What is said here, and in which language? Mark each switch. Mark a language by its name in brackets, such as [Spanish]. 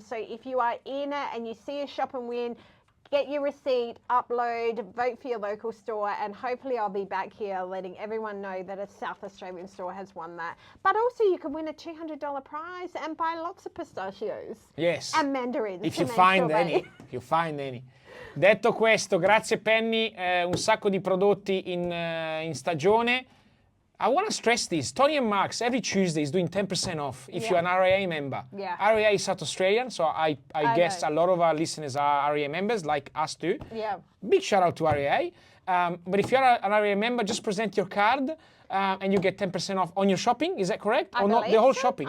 [English] So if you are in it and you see a Shop and Win, get your receipt, upload, vote for your local store, and hopefully I'll be back here letting everyone know that a South Australian store has won that. But also you can win a $200 prize and buy lots of pistachios. Yes. And mandarins. If you find any. [Italian] Detto questo, grazie Penny, un sacco di prodotti in stagione. [English] I want to stress this. Tony and Mark's every Tuesday is doing 10% off if you're an RAA member. RAA is South Australian, so I guess a lot of our listeners are RAA members, like us too. Big shout out to RAA. But if you're an RAA member, just present your card and you get 10% off on your shopping. Is that correct? Or not the whole shopping?